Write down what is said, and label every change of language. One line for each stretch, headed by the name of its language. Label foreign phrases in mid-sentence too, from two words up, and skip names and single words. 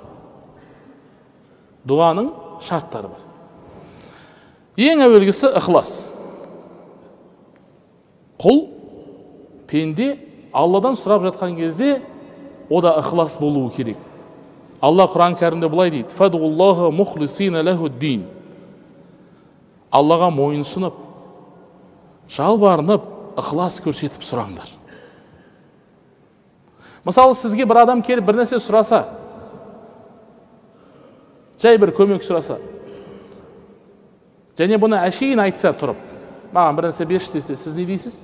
Kazakh: Дұғаның шарттары бар. Ең әуелгісі ықылас. Құл, пенде Алладан сұрап жатқан кезде ода ықылас болуы керек. Алла Құран кәрімде бұлай дейді:
Arabic: "فادعوا الله مخلصين له الدين."
Kazakh: Аллаға мойынсынып, жалбарынып, ықылас көрсетіп сұраңдар. Мысалы, сізге бір адам келіп бір нәрсе сұраса, жай бір көмек сұраса, және бұны әшейін айтса тұрып, маған бір нәрсе берші десе, сіз не дейсіз?